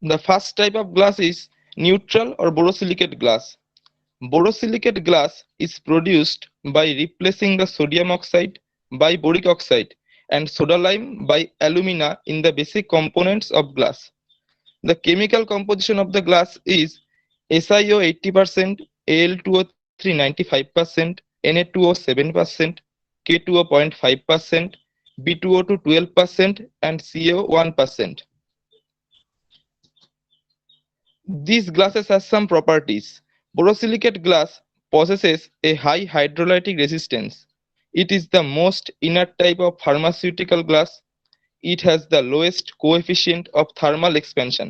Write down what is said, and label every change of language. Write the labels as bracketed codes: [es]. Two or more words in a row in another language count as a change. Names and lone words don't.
[en] The first type of glass is neutral or borosilicate glass. Borosilicate glass is produced by replacing the sodium oxide by boric oxide and soda lime by alumina in the basic components of glass. The chemical composition of the glass is SiO 80%, Al2O3 95%, Na2O 7%, K2O 0.5%, B2O2 12%, and CO 1%. These glasses have some properties. Borosilicate glass possesses a high hydrolytic resistance. It is the most inert type of pharmaceutical glass. It has the lowest coefficient of thermal expansion.